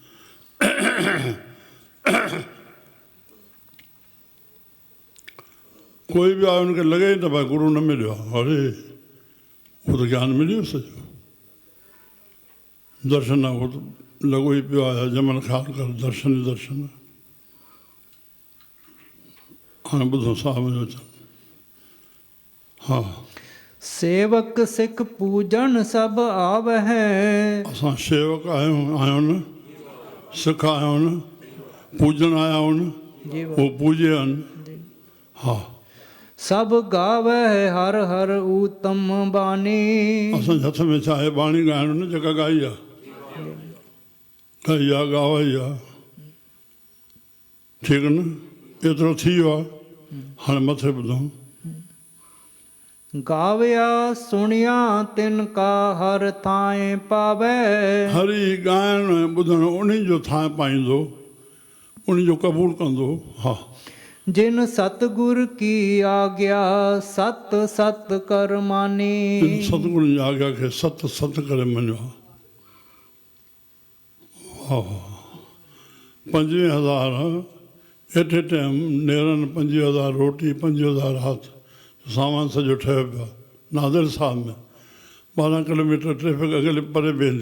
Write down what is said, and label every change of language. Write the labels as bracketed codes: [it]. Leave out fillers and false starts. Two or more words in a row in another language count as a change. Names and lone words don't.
[sd] कोई बि आहे हुनखे लॻे ई न भाई गुरू न मिलियो आहे। अरे उहो त ज्ञान मिली वियो सॼो। दर्शन आहे उहो त लॻो ई पियो आहे। जमल ख़्यालु कर दर्शन ई दर्शन। हाणे ॿुधो साहब जो अचनि। हा। [pa] ਸੇਵਕ ਸਿਖ ਪੂਜਨ ਸਭ ਆਵਹੈ। [sd] असां शेवक आहियूं न, सिख आहियूं न, पूजन आया आहियूं न, उहो पूजे आहिनि। हा। [pa] ਸਭ ਗਾਵੈ ਹਰ ਹਰ ਉਤਮ ਬਾਨੀ। [sd] असांजे हथ में छा आहे? बाणी ॻाइणु न जेका ॻाई आहे। ॻाई आहे, ॻावाई आहे। ठीकु न? एतिरो थी वियो आहे। हाणे मथे ॿुधूं। [pa] ਗਾਵਿਆ ਸੁਣਿਆ ਤਿਨ ਕਾ ਹਰ ਥਾਇ ਪਾਵੈ। [sd] हरि ॻाइण ऐं ॿुधण उन जो थां पाईंदो, उन जो क़बूल कंदो। हा। [pa] ਜਿਨ ਸਤਗੁਰ ਕੀ ਆਗਿਆ ਸਤ ਸਤ ਕਰ ਮਾਨੀ। [sd] सतगुरु जी आज्ञा खे सत सत करे मञियो। वाह। 25,000 [en] at a time [sd] नेरनि, 25,000 रोटी, 25,000 हथ सामान सॼो ठहियो पियो आहे। नादिर साहब में 12 किलोमीटर ट्रैफिक अॻिले परे वेंदी।